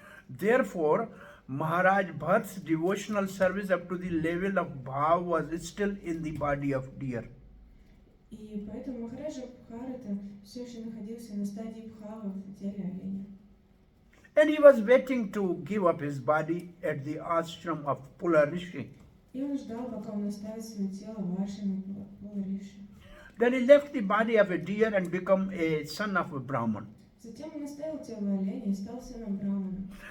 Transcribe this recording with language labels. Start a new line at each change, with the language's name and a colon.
English: Therefore, Maharaj Bharat's devotional service up to the level of bhav was still in the body of deer.
Russian: И поэтому Махараджа Бхарата все еще находился на стадии бхава в теле оленя.
English: And he was waiting to give up his body at the ashram of Pula Rishi.
Russian: И он ждал, пока он оставит свое тело в ашраме Пула Риши.
English: Then he left the body of a deer and become a son of a Brahman.
Russian: Затем он оставил тело оленя и стал сыном Брамана.